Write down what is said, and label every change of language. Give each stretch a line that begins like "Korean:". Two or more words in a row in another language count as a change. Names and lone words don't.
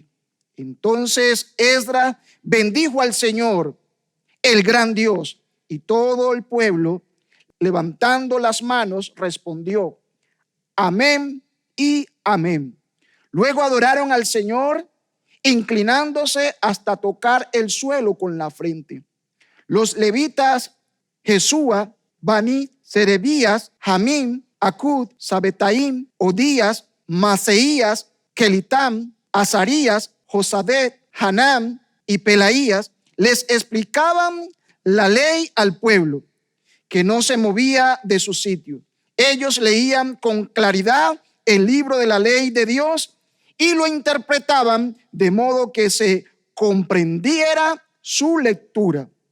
Spanish: Entonces Esdras bendijo al Señor, el gran Dios, y todo el pueblo, levantando las manos, respondió: amén y amén. Luego adoraron al Señor, inclinándose hasta tocar el suelo con la frente. Los levitas Jesúa, Bani, Serebías, Jamín, Acud, Sabetaim, Odías, Maseías, Kelitam, Azarías, Josadet, Hanam y Pelaías les explicaban la ley al pueblo, que no se movía de su sitio. Ellos leían con claridad el libro de la ley de Dios y lo interpretaban de modo que se comprendiera su lectura.